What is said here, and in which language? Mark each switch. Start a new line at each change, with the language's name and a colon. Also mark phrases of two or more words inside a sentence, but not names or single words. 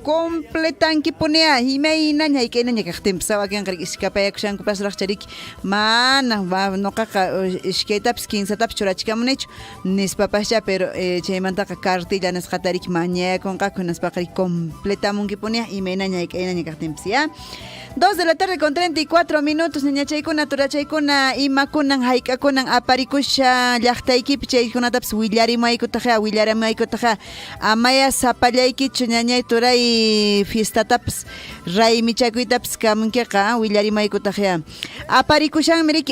Quechua: completanki punia imaynaña hayk'aynaña kaqtinpas sawakinqa riki iskapayakushankupasraq chariki mana nuqaqa ishkaytapis kinsatapis churachikamunichu nispapascha pero chaymantaqa cartilla nisqata riki mañakunqaku hinaspaqa riki completamunki punia imaynaña hayk'aynaña kaqtinpas
Spanish: 2 de la tarde con 34 minutos
Quechua: niñachaykuna turachaykuna imakunan hayk'akunan aparikusha llaqtaykipi chaykunatapas willarimaykutaqa amaya sapallaykichu ñañay turay fiestatapas raymichakuytapas kamunkiqa willarimaykutaqa aparikushanmi riki